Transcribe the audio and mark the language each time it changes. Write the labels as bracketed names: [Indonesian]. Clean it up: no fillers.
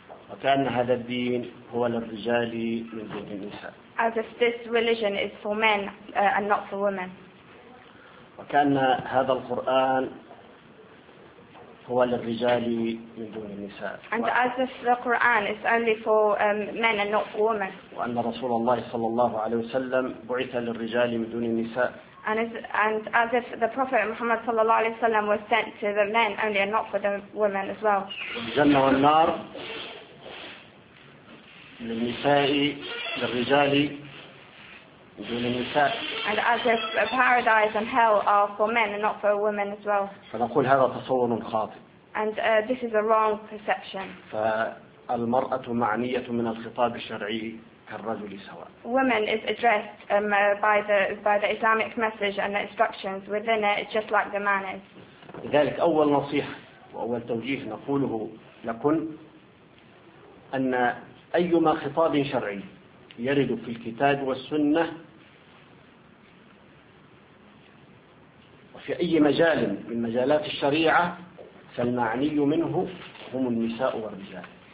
[Arabic] وكأن هذا الدين هو للرجال من دون النساء. [English] As if this religion is for men and not for women. [Arabic] وكأن هذا القرآن هو للرجال من دون النساء. [English] And as if the Quran is only for men and not for women. [Arabic] وأن رسول الله صلى الله عليه وسلم بعث للرجال من دون النساء. [English] And as if the Prophet Muhammad [Arabic] صلى الله عليه وسلم [English] was sent to the men only and not for the women as well. [Arabic] الجنة والنار للنساء، للرجال من دون النساء. [English] And as if paradise and hell are for men and not for women as well. [Arabic] فنقول هذا تصور خاطئ. [English] And this is a wrong perception. [Arabic] فالمرأة معنية من الخطاب الشرعي كالرجل سواء. [English] Women is addressed by the Islamic message and the instructions within it, just like the man is. [Arabic] لذلك أول نصيحة وأول توجيه نقوله لكم، أن أيما خطاب شرعي يرد في الكتاب والسنة وفي أي مجال من مجالات الشريعة، فالمعني منه هم النساء والرجال.